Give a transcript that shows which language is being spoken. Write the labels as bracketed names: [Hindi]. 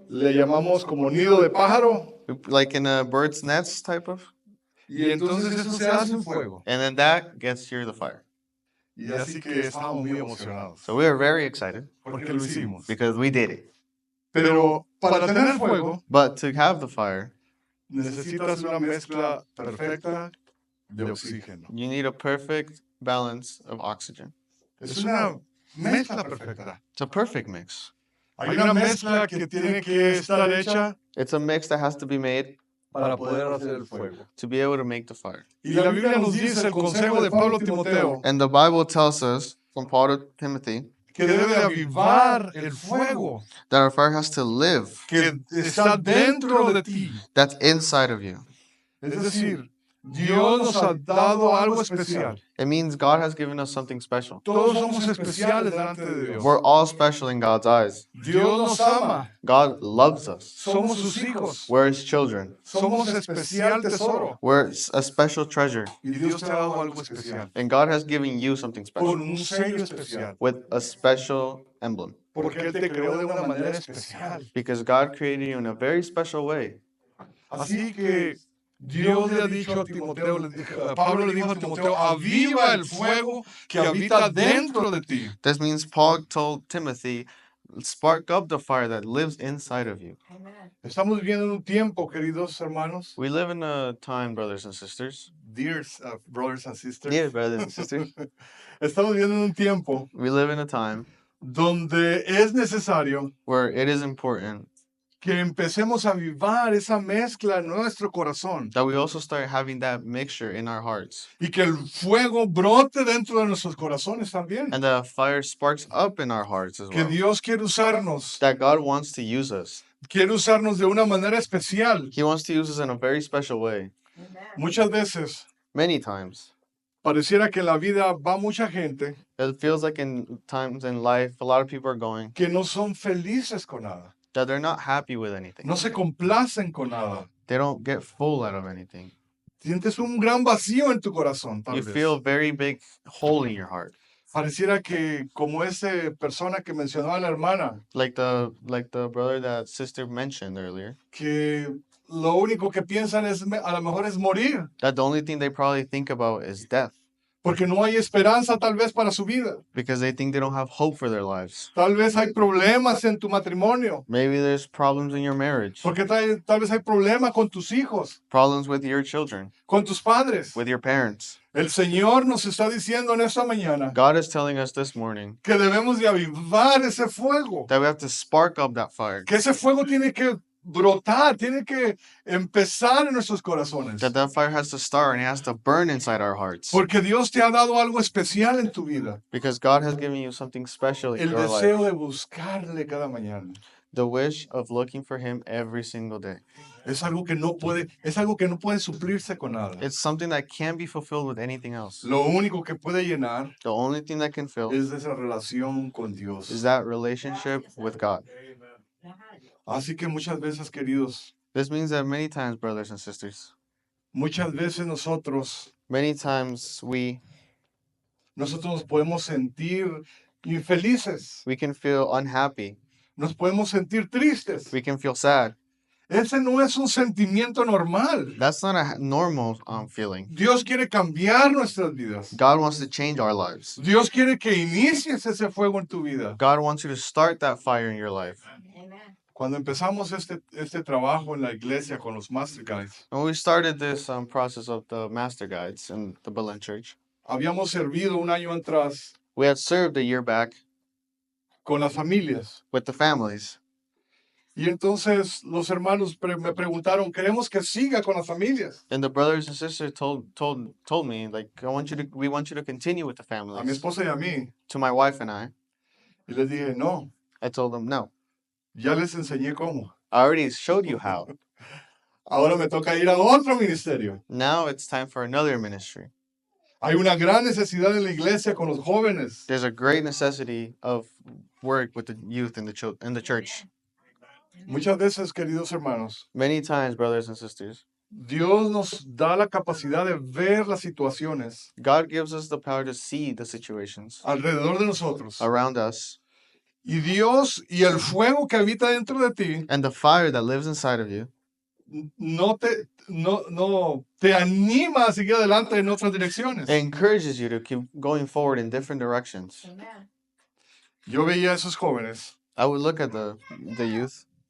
[Spanish] le llamamos como nido de pájaro [English] like in a bird's nest type of, [Spanish] y entonces eso se hace un fuego. [English] and then that gets you the fire. [Spanish] Y así que estábamos muy emocionados [English] So we were very excited [Spanish] porque lo hicimos. [English] because we did it. [Spanish] Pero para tener fuego [English] But to have the fire, [Spanish] necesitas una mezcla perfecta de oxígeno. [English] you need a perfect balance of oxygen. [Spanish] Es una mezcla perfecta. [English] It's a perfect mix. [Spanish] Hay una mezcla que tiene que estar hecha [English] It's a mix that has to be made [Spanish] para poder hacer el fuego. [English] to be able to make the fire. [Spanish] Y la Biblia nos dice el consejo de Pablo a Timoteo [English] And the Bible tells us from Paul to Timothy [Spanish] que debe de avivar el fuego [English] that our fire has to live. [Spanish] que está dentro de ti. [English] That's inside of you. [Spanish] Es decir, Dios nos ha dado algo especial. [English] It means God has given us something special. [Spanish] Todos somos especiales delante de Dios. [English] We're all special in God's eyes. [Spanish] Dios nos ama. [English] God loves us. [Spanish] Somos sus hijos. [English] We're His children. [Spanish] Somos especial tesoro. [English] We're a special treasure. [Spanish] Y Dios te ha dado algo especial. [English] And God has given you something special [Spanish] Con un sello especial. [English] with a special emblem. [Spanish] Porque Él te creó de una manera especial. [English] Because God created you in a very special way. [Spanish] Así que Dios le ha dicho a Timoteo, Pablo le dijo a Timoteo, aviva el fuego que habita dentro de ti. [English] This means Paul told Timothy, spark up the fire that lives inside of you. [Spanish] Estamos viviendo en un tiempo, queridos hermanos, [English] We live in a time, brothers and sisters. dear brothers and sisters. Dear brothers and sisters, [Spanish] Estamos viviendo en un tiempo [English] we live in a time [Spanish] donde es necesario [English] where it is important [Spanish] que empecemos a avivar esa mezcla en nuestro corazón [English] that we also start having that mixture in our hearts. [Spanish] y que el fuego brote dentro de nuestros corazones también. [English] And the fire sparks up in our hearts as [Spanish] Que [English] well. [Spanish] Dios quiere usarnos, [English] That God wants to use us. [Spanish] quiere usarnos de una manera especial. [English] He wants to use us in a very special way. [Spanish] Muchas veces [English] Many times. [Spanish] pareciera que en la vida va mucha gente [English] It feels like in times in life, a lot of people are going [Spanish] que no son felices con nada, [English] that they're not happy with anything. [Spanish] no se complacen con nada. [English] They don't get full out of anything. [Spanish] Sientes un gran vacío en tu corazón, tal [English] You [Spanish] vez. [English] feel a very big hole in your heart. [Spanish] Pareciera que como esa persona que mencionaba la hermana, [English] Like the brother that sister mentioned earlier. [Spanish] que lo único que piensan es a lo mejor es morir, [English] That the only thing they probably think about is death. [Spanish] porque no hay esperanza tal vez para su vida. [English] Because they think they don't have hope for their lives. [Spanish] Tal vez hay problemas en tu matrimonio, [English] Maybe there's problems in your marriage. [Spanish] porque tal vez hay problemas con tus hijos, [English] Problems with your children. [Spanish] con tus padres. [English] With your parents. [Spanish] El Señor nos está diciendo en esta mañana [English] God is telling us this morning [Spanish] que debemos de avivar ese fuego, [English] that we have to spark up that fire. [Spanish] que ese fuego tiene que brotar, tiene que empezar en nuestros corazones. [English] That fire has to start and it has to burn inside our hearts. [Spanish] Porque Dios te ha dado algo especial en tu vida. [English] Because God has given you something special in [Spanish] El [English] your life. [Spanish] deseo de buscarle cada mañana. [English] The wish of looking for Him every single day. [Spanish] Es algo que no puede suplirse con nada. [English] It's something that can't be fulfilled with anything else. [Spanish] Lo único que puede llenar [English] The only thing that can fill [Spanish] es esa relación con Dios. [English] is that relationship with God. [Spanish] Así que muchas veces, queridos, [English] This means that many times, brothers and sisters, [Spanish] muchas veces nosotros [English] many times [Spanish] nos podemos sentir infelices, [English] we can feel unhappy. [Spanish] nos podemos sentir tristes. [English] We can feel sad. [Spanish] Ese no es un sentimiento normal. [English] That's not a normal feeling. [Spanish] Dios quiere cambiar nuestras vidas. [English] God wants to change our lives. [Spanish] Dios quiere que inicies ese fuego en tu vida. [English] God wants you to start that fire in your life. [Spanish] Cuando empezamos este trabajo en la iglesia con los Master Guides, [English] When we started this process of the Master Guides in the Belen Church, [Spanish] habíamos servido un año atrás [English] we had served a year back [Spanish] con las familias. [English] with the families. [Spanish] Y entonces los hermanos me preguntaron, queremos que siga con las familias. [English] And the brothers and sisters told me, like, we want you to continue with the [Spanish] A mi [English] families. [Spanish] esposa y a mí. [English] To my wife and I [Spanish] Y les dije, no, [English] told them, no. [Spanish] ya les enseñé cómo. [English] I already showed you how. [Spanish] Ahora me toca ir a otro ministerio. [English] Now it's time for another ministry. [Spanish] Hay una gran necesidad en la iglesia con los jóvenes. [English] There's a great necessity of work with the youth in the church. [Spanish] Muchas veces, queridos hermanos, [English] Many times, brothers and sisters, [Spanish] Dios nos da la capacidad de ver las situaciones [English] God gives us the power to see the situations [Spanish] alrededor de nosotros. [English] around us, [Spanish] Y Dios y el fuego que habita dentro de ti [English] and the fire that lives inside of you [Spanish] no te anima a seguir adelante en otras direcciones. [English] encourages you to keep going forward in different directions. [Spanish] Yo veía a esos jóvenes [English] I would look at the youth,